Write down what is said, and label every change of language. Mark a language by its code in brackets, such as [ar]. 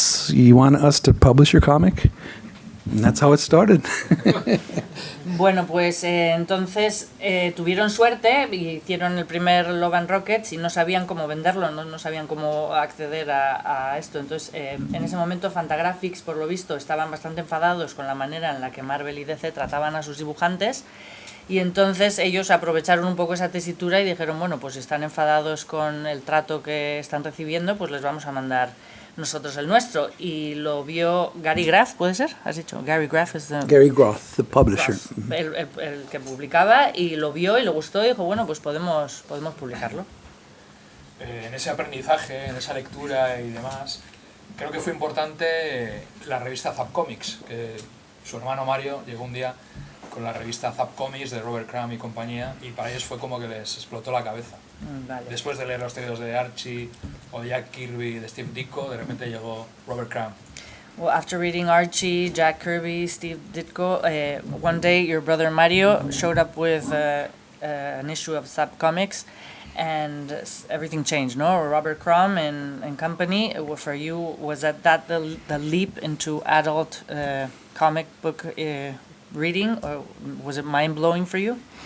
[en] You want us to publish your comic? And that's how it started. [es] Bueno, pues entonces tuvieron suerte y hicieron el primer Love and Rockets y no sabían cómo venderlo, no sabían cómo acceder a esto. Entonces, en ese momento Fantagraphics, por lo visto, estaban bastante enfadados con la manera en la que Marvel y DC trataban a sus dibujantes, y entonces ellos aprovecharon un poco esa tesitura y dijeron, bueno, pues si están enfadados con el trato que están recibiendo, pues les vamos a mandar nosotros el nuestro. Y lo vio Gary Graff, ¿puede ser? ¿Has dicho? Gary Graff es [en] Gary Groth, the publisher. [es] El que publicaba, y lo vio y le gustó y dijo, bueno, pues podemos publicarlo. En ese aprendizaje, en esa lectura y demás, creo que fue importante la revista Zap Comics, que su hermano Mario llegó un día con la revista Zap Comics de Robert Crumb y compañía, y para ellos fue como que les explotó la cabeza. Vale. Después de leer los textos de Archie o de Jack Kirby, de Steve Ditko, de repente llegó Robert Crumb. [en] Well, after reading Archie, Jack Kirby, Steve Ditko, one day your brother Mario showed up with an issue of Zap Comics, and everything changed, no? Robert Crumb and company, for you, was that the leap into adult comic book reading, or was it mind-blowing for you?